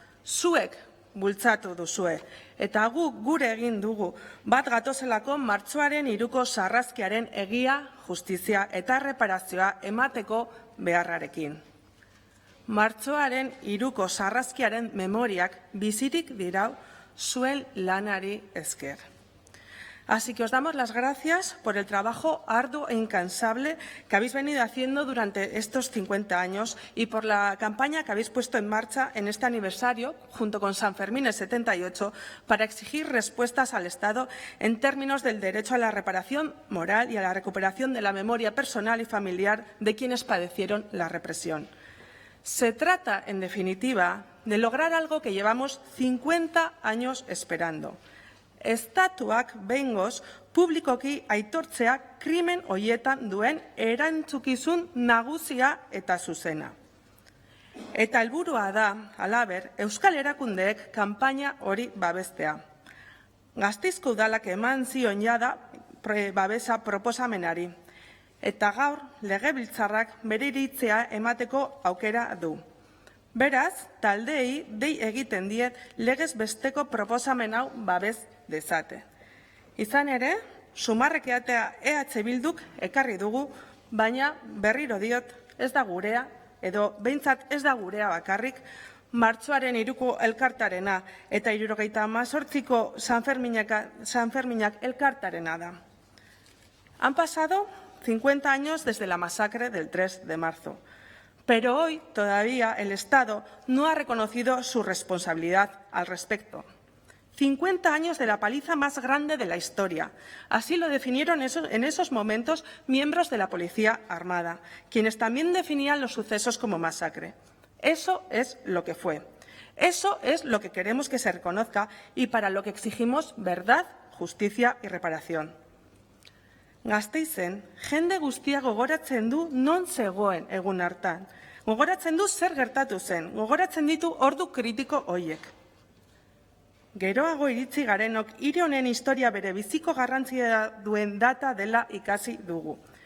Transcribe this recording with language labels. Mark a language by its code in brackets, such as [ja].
[eu] Zuek bultzatu duzue. Eta gure egin dugu bat gatozelako martxoaren 3ko sarrazkiaren egia, justizia eta erreparazioa emateko beharrarekin. Martxoaren 3ko sarrazkiaren memoriak bizirik dirau zuen lanari esker. [es] Así que os damos las gracias por el trabajo arduo e incansable que habéis venido haciendo durante estos 50 años y por la campaña que habéis puesto en marcha en este aniversario, junto con San Fermín el 78, para exigir respuestas al Estado en términos del derecho a la reparación moral y a la recuperación de la memoria personal y familiar de quienes padecieron la represión. Se trata, en definitiva, de lograr algo que llevamos 50 años esperando. [eu] Estatuak behingoz publikoki aitortzea krimen horietan duen erantzukizun nagusia eta zuzena. Eta helburua da, halaber, Euskal Erakundeek kanpaina hori babestea. Gasteizko udalak eman zion jada babesa proposamenari. Eta gaur, legebiltzarrak bere iritzia emateko aukera du. Beraz, taldeei dei egiten diet legez besteko proposamen hau babes dezate. Izan ere, sumarrekeatea EH Bilduk ekarri dugu, baina berriro diot ez da gurea, edo behintzat ez da gurea bakarrik, martxoaren 3ko elkartarena eta 78ko San Ferminak elkartarena da. [es] Han pasado 50 años desde la masacre del 3 de marzo. Pero hoy todavía el Estado no ha reconocido su responsabilidad al respecto. 50 años de la paliza más grande de la historia. Así lo definieron en esos momentos miembros de la Policía Armada, quienes también definían los sucesos como masacre. Eso es lo que fue. Eso es lo que queremos que se reconozca y para lo que exigimos verdad, justicia y reparación. [eu] Gasteizen, jende guztia gogoratzen du non zegoen egun hartan. Gogoratzen du zer gertatu zen, gogoratzen ditu ordu kritiko hoiek. Geroago iritsi garenok hiri honen historia bere biziko garrantzia duen data dela ikasi dugu.